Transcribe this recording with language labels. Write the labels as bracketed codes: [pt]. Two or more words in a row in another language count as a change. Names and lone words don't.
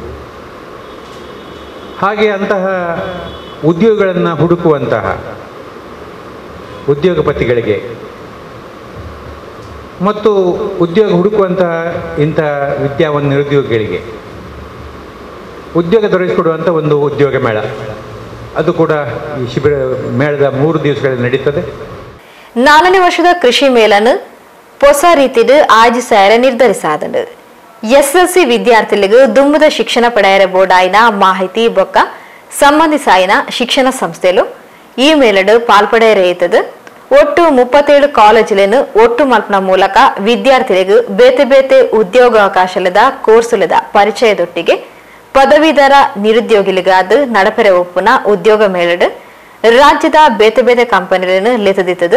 [kn] ಹಾಗೆ ಅಂತಹ ಉದ್ಯೋಗಗಳನ್ನು ಹುಡುಕುವಂತಹ ಉದ್ಯೋಗಪತಿಗಳಿಗೆ ಮತ್ತು ಉದ್ಯೋಗ ಹುಡುಕುವಂತಹ ಇಂತಹ ವಿದ್ಯಾವಂತ ನಿರುದ್ಯೋಗಿಗಳಿಗೆ ಉದ್ಯೋಗ ದೊರಕಿಸಿಕೊಡುವಂಥ ಒಂದು ಉದ್ಯೋಗ ಮೇಳ, ಅದು ಕೂಡ ಈ ಶಿಬಿರ ಮೇಳದ 3 ದಿವಸಗಳಲ್ಲಿ ನಡೀತದೆ. [tcy] 4ನೇ ವರ್ಷದ ಕೃಷಿ ಮೇಳನು ಹೊಸ ರೀತಿಯಲ್ಲಿ ಆಯೋಜಿಸಾರ ನಿರ್ಧರಿಸಾದಂಡು. SSLC ವಿದ್ಯಾರ್ಥಿಗಳಿಗೆ ದುಮ್ಮದ ಶಿಕ್ಷಣ ಪಡೆಯರ ಬೋರ್ಡಾಯಿನ ಮಾಹಿತಿ ಬೊಕ್ಕ ಸಂಬಂಧಿಸಾಯಿನ ಶಿಕ್ಷಣ ಸಂಸ್ಥೆಲು ಈ ಮೇಳಡು ಪಾಲ್ಪಡೆಯರೇತದು. ಒಟ್ಟು 37 ಕಾಲೇಜುలను ಒಟ್ಟು ಮಲ್ಪನ ಮೂಲಕ ವಿದ್ಯಾರ್ಥಿಗಳಿಗೆ ಬೇತೆ ಬೇತೆ ಉದ್ಯೋಗಾವಕಾಶದ ಕೋರ್ಸುಲದ ಪರಿಚಯದೊಟ್ಟಿಗೆ ಪದವೀಧರ ನಿರುದ್ಯೋಗಿಗಳಿಗಾದ ನಡಪೆರೆ ಒಪ್ಪುನ ಉದ್ಯೋಗ ಮೇಳಡು ರಾಜ್ಯದ ಬೇತೆ ಬೇತೆ ಕಂಪನಿಗಳನ್ನು ಲೆತದಿತ್ತದು.